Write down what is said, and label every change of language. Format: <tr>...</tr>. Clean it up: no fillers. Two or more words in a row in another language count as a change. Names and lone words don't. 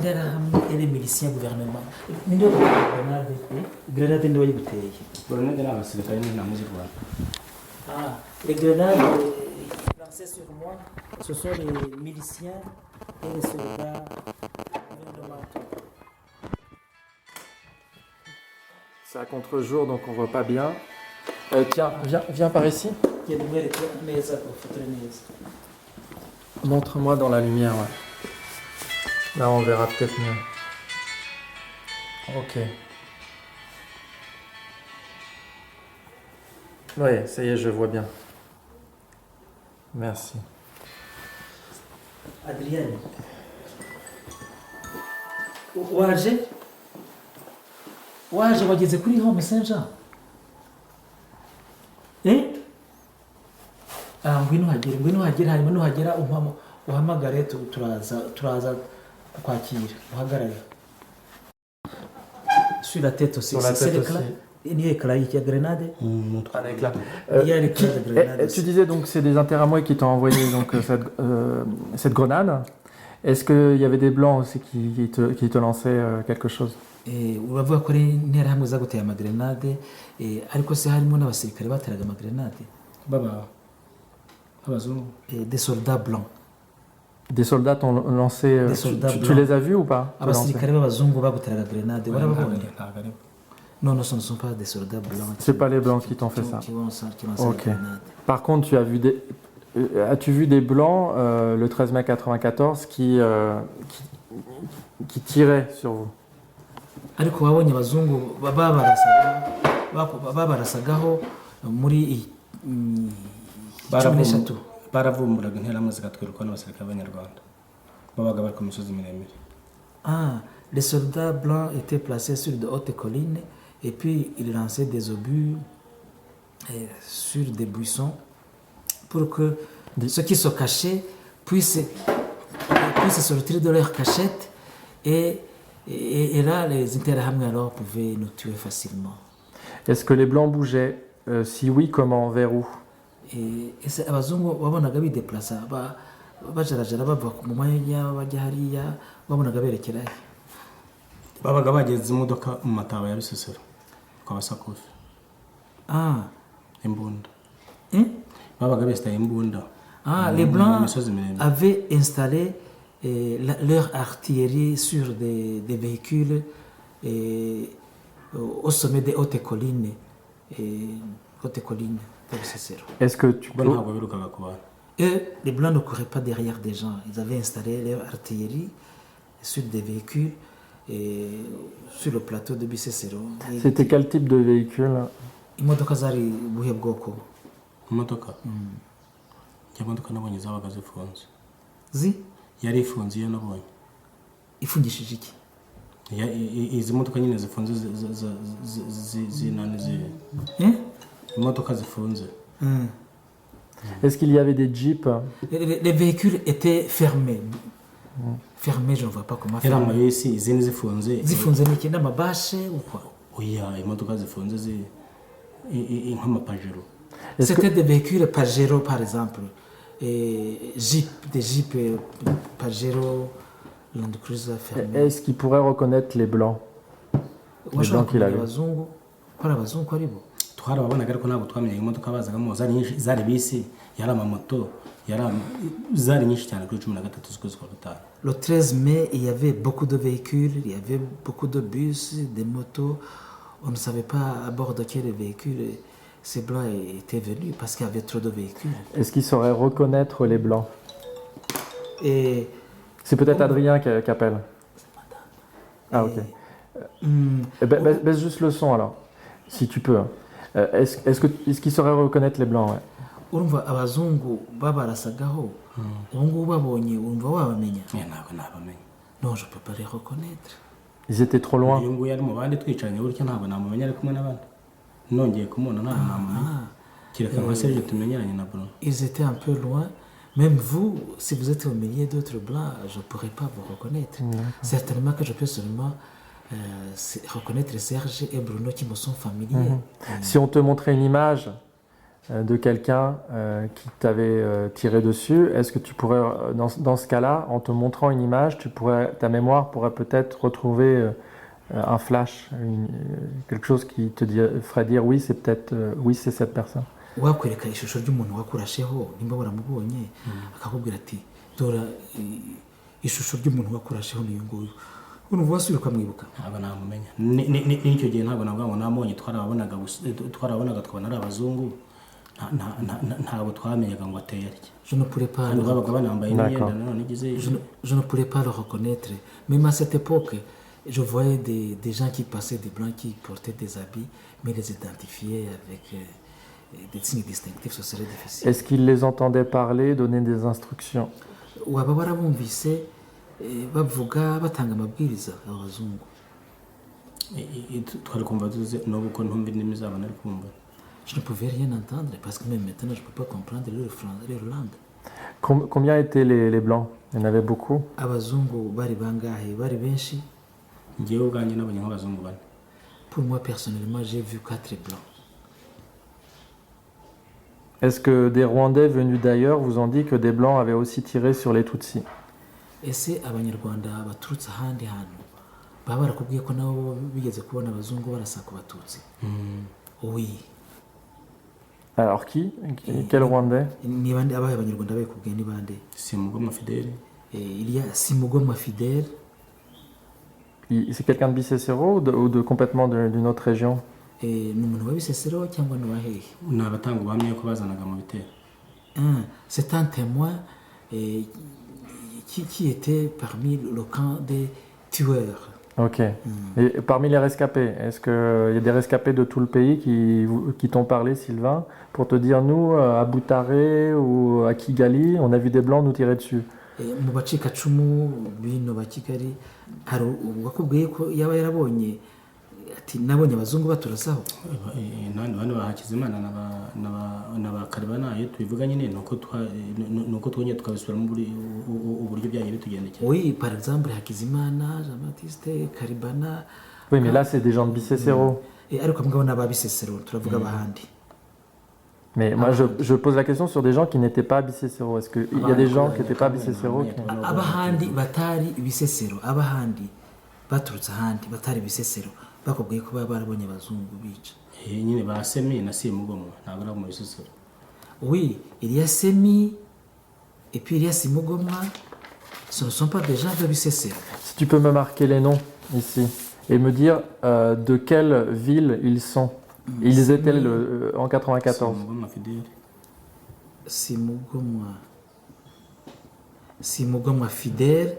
<fr>et les miliciens gouvernement. Les grenades lancées sur moi, ce sont les miliciens et les soldats gouvernementaux. C'est à contre-jour, donc on voit pas bien. Tiens, viens par ici.</fr> <rw>genda umwereke neza ufotore neza.</rw> <fr>Montre-moi dans la lumière, ouais. Là, on verra peut-être mieux. Ok. Oui, ça y est, je vois bien. Merci. Adrien,</fr> <rw>waje wageze kuri home messenger ngwino hagere hanyuma nuhagera uhamagare turaza kukwakira uhagarare</rw> <fr>sur la tête aussi. Sur la tête aussi. Il y a éclat, il y a grenade. Un éclat. Il y a l'éclat de grenade. Tu disais donc c'est des Interamway qui t'ont envoyé donc cette grenade. Est-ce qu'il y avait des blancs aussi qui te lançaient quelque chose?</fr> <rw>Uravuga ko ari interahamwe zaguteye amagrenade ariko se harimo n'abasirikare bateraga amagrenade abazungu.</rw> <fr>Des soldats blancs. Des soldats t'ont lancé. Des soldats tu les as vus ou pas?</fr> <rw>Abasirikare b'abazungu baguteraga grenade warababonye?</rw> <fr>Non, ce ne sont pas des soldats blancs. C'est pas les blancs qui t'ont fait ça. Qui lancent Ok. la grenade. Par contre, as-tu vu des blancs le 13 mai 94 qui tiraient sur vous?</fr> <rw>Ariko wabonye abazungu babarasagaho muri 13 baravumburaga interahamwe zigatwirwa n'abasirikare b'abanyarwanda babaga bari ku misozi miremire.</rw> <fr>Les soldats blancs étaient placés sur de hautes collines et puis ils lançaient des obus sur des buissons pour que ceux qui se cachaient puissent sortir de leur cachette et là les Interahamwe alors pouvaient nous tuer facilement. Est-ce que les blancs bougeaient? Si oui, comment? Vers où?</fr> <rw>Abazungu wabonaga bideplaça bajarajara bava mu mwanya bajya hariya babonaga berekera he? Babaga bageze imodoka mu mataba ya Bisesero kwa basakufi. Imbunda. Babaga bestaye imbunda.</rw> <fr>Les blancs avaient installé leur artillerie sur des véhicules au sommet des hautes collines de Bisesero. Est-ce que tu peux... Les blancs ne couraient pas derrière des gens. Ils avaient installé leur artillerie sur des véhicules sur le plateau de Bisesero. C'était quel type de véhicule?</fr> <rw>Imodoka zari buhe bwoko? Imodoka nabonye zabaga zifunze. Yari ifunze iyo nabonye. Ifungishije iki? Izi modoka nyine zifunze imodoka zifunze.</rw> <fr>Est-ce qu'il y avait des jeeps? Les véhicules étaient fermés. Fermés, je ne vois pas comment</fr> <rw>fermés. Era ici izindi zifunze. Zifunze n'iki n'amabashe</rw> <fr>ou quoi?</fr> <rw>Oya, imodoka zifunze nk'amapajero.</rw> <fr>C'était des véhicules Pajero par exemple. Des jeeps Pajero, Land Cruiser fermés. Est-ce qu'il pourrait reconnaître les blancs? Les blancs qu'il avait.</fr> <rw>Abazungu ari bo. Twarababonaga ariko ntabwo twamenye imodoka bazagamo zari bisi yari amamoto zari nyinshi cyane kuri 13 z'ukwezi kwa gatanu.</rw> <fr>Le 13 mai, il y avait beaucoup de véhicules, il y avait beaucoup de bus, des motos. On ne savait pas à bord de quel véhicule ces blancs étaient venus parce qu'il y avait trop de véhicules. Est-ce qu'ils sauraient reconnaître les blancs? C'est peut-être Adrien qui appelle. Ok. Baisse juste le son alors, si tu peux. Est-ce qu'ils sauraient reconnaître les blancs? Ouais.</fr> <rw>Urumva abazungu babarasagaho ubungu babonye urumva wabamenya? Ntabwo nabamenya.</rw> <fr>Non, je peux pas les reconnaître. Ils étaient trop loin.</fr> <rw>Uyu nguyu ari mu bandi twicaranye buryo ntabwo namumenya ari kumwe n'abandi. Nongeye kumubona ntabwo namumenya. Kireka nka Serge tumenyeranye na Bruno.</rw> <fr>Ils étaient un peu loin. Même vous, si vous êtes au milieu d'autres blancs, je ne pourrais pas vous reconnaître. Certainement que je peux seulement reconnaître Serge et Bruno qui me sont familiers. Si on te montrait une image de quelqu'un qui t'avait tiré dessus, est-ce que tu pourrais, dans ce cas-là, en te montrant une image, ta mémoire pourrait peut-être retrouver un flash, quelque chose qui te ferait dire oui, c'est peut-être oui, c'est cette personne.</fr> <rw>Wakwereka ishusho ry'umuntu wakurasheho nimba baramubonye akakubwira ati dora ishusho ry'umuntu wakurasheho niyo nguyu urumva wasubira ukamwibuka ntabwo namumenya n'icyo gihe ntabwo navuga ngo namubonye twarabonaga twabona ari abazungu ntabwo twamenyaga ngo ateye atya</rw> <fr>je ne pourrais pas</fr> <rw>kandi babaga banambaye n'imyenda nanone igize</rw> <fr>je ne pourrais pas le reconnaître même à cette époque je voyais des gens qui passaient des blancs qui portaient des habits mais les identifier avec des signes distinctifs ce serait difficile. Est-ce qu'ils les entendaient parler, donner des instructions?</fr> <rw>waba warabumvise bavuga batanga amabwiriza abazungu twari kumva tuze n'ubu ko ntumva indimi zabo nari kumva.</rw> <fr>Je ne pouvais rien entendre parce que même maintenant je ne peux pas comprendre leur langue. Combien étaient les blancs? Il y en avait beaucoup?</fr> <rw>Abazungu bari bangahe? Bari benshi? Njyewe ubwanjye nabonye nk'abazungu bane.</rw> <fr>Pour moi personnellement j'ai vu 4 blancs. Est-ce que des Rwandais venus d'ailleurs vous ont dit que des blancs avaient aussi tiré sur les Tutsis?</fr> <rw>Ese abanyarwanda baturutse ahandi hantu baba barakubwiye ko nabo bigeze kubona abazungu barasa ku batutsi?</rw> <fr>Oui. Alors qui? Quel Rwandais?</fr> <rw>Ni bande abahe abanyarwanda bakubwiye ni bande? Simugomwa Fidèle.</rw> <fr>Il y a Simugomwa Fidèle. C'est quelqu'un de Bisesero ou de complètement d'une autre région?</fr> <rw>Ni umuntu wa Bisesero cyangwa ni wahehe? Ni abatanga ubuhamya ko bazanaga mu bitero.</rw> <fr>C'est un témoin qui était parmi le camp des tueurs. Ok. Et parmi les rescapés, est-ce qu'il y a des rescapés de tout le pays qui t'ont parlé, Sylvain, pour te dire, nous, à Boutaré ou à Kigali, on a vu des blancs nous tirer dessus?</fr> <rw>Mu bacikacumu bino ba Kigali hari uwakubwiye ko yaba yarabonye ati nabonye abazungu baturasaho? Nandi ba Hakizimana na ba Karibana iyo tubivuga nyine nuko twonye tukabisubira mu uburyo byagiye bitugendekera.</rw> <fr>Oui, par exemple Hakizimana, Jean-Baptiste, Karibana. Oui, mais là c'est des gens de Bisesero.</fr> <rw>Ariko mugabo n'aba Bisesero turavuga abahandi.</rw> <fr>Mais moi je pose la question sur des gens qui n'étaient pas Bisesero. Est-ce qu'il y a des gens qui n'étaient pas Bisesero?</fr> <rw>Abahandi batari Bisesero, abahandi baturutse ahandi batari Bisesero bakubwiye ko baba barabonye abazungu bica. Nyine ba Semi na Simugomwa ntabwo ari mu Bisesero.</rw> <fr>Oui, il y a Semi et puis il y a Simugomwa. Ce ne sont pas des gens de Bisesero. Si tu peux me marquer les noms ici et me dire de quelle ville ils sont. Ils étaient en 94. Simugomwa Fidèle.</fr>